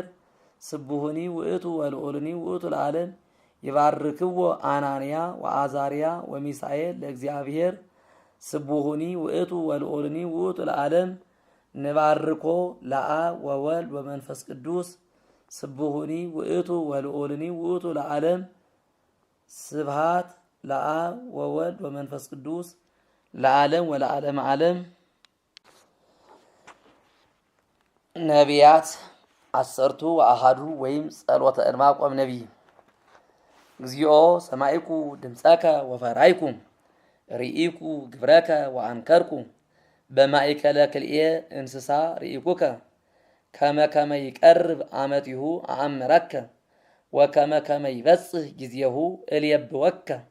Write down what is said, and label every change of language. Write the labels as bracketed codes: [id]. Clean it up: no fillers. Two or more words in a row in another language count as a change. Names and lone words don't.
[gez] ስቡሁኒ ውእቱ ወልዑልኒ ውእቱ ለዓለም ይባርክዎ አናንያ ወአዛርያ ወሚሳኤል ለእግዚአብሔር ስቡሁኒ ውእቱ ወልዑልኒ ውእቱ ለዓለም ንባርኮ ለአብ ወወልድ ወመንፈስ ቅዱስ ስቡሁኒ ውእቱ ወልዑልኒ ውእቱ ለዓለም ስብሃት ለአብ ወወልድ ወመንፈስ ቅዱስ ለዓለም ወለዓለም ዓለም። ነቢያት 10 ወአሐዱ ወይም ጸሎተ ዕንባቆም ነቢይ እግዚኦ ሰማይኩ ድምፀከ ወፈራይኩ ርኢኩ ግብረከ ወአንከርኩ በማእከለ ክልኤ እንስሳ ርኢኩከ ከመ ይቀርብ አመቲሁ አአምረከ ወከመ ይበጽሕ ጊዜሁ እልየብወከ